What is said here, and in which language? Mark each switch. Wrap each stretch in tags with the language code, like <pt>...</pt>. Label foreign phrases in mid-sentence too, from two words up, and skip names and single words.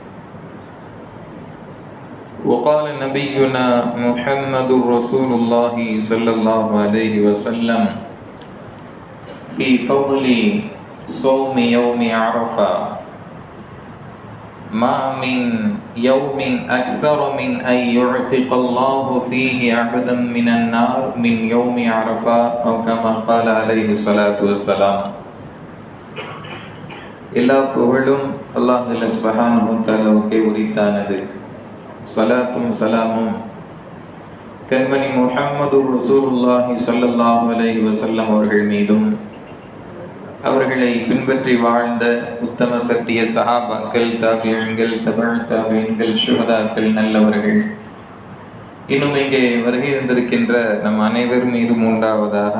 <ar>وقال نبينا محمد رسول الله صلى الله عليه وسلم في فضل صوم يوم عرفة: ما من يوم أكثر من أن يعتق الله فيه عبدا من النار من يوم عرفة، أو كما قال عليه الصلاة والسلام.</ar> <ta>எல்லா புகழும்</ta> <ar>الله سبحانه و</ar> <ta>தஆலாவுக்கே உரித்தானது. ஸலாத்தும் ஸலாமும் கண்மணி முஹம்மது</ta> <ar>رسول الله صلى الله عليه وسلم</ar> <ta>அவர்கள் மீதும், அவர்களை பின்பற்றி வாழ்ந்த உத்தம சத்திய சஹாபாக்கள், தாபியீன்கள், தபஅ தாபியீன்கள், ஷுஹதாக்கள், நல்லவர்கள், இன்னும் இங்கே வருகை இருந்திருக்கின்ற நம் அனைவர் மீதும் உண்டாவதாக.</ta>